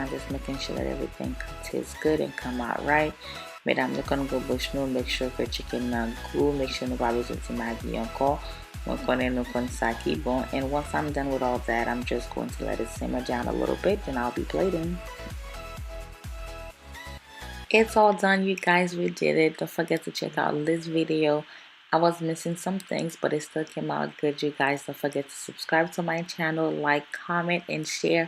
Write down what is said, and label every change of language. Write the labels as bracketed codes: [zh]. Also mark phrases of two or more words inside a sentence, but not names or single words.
[en] I'm just making sure that everything tastes good and come out right. [ht] Mesdames, nous kon go bouche nou, [en] make sure [ht] que chicken nan gou, [en] make sure [ht] nou pa bezon ti Maggi anko. Mwen konen nou kon sa ki bon. [en] And once I'm done with all that, I'm just going to let it simmer down a little bit and I'll be plating. It's all done, you guys. We did it. Don't forget to check out this video. I was missing some things, but it still came out good, you guys. Don't forget to subscribe to my channel, like, comment, and share.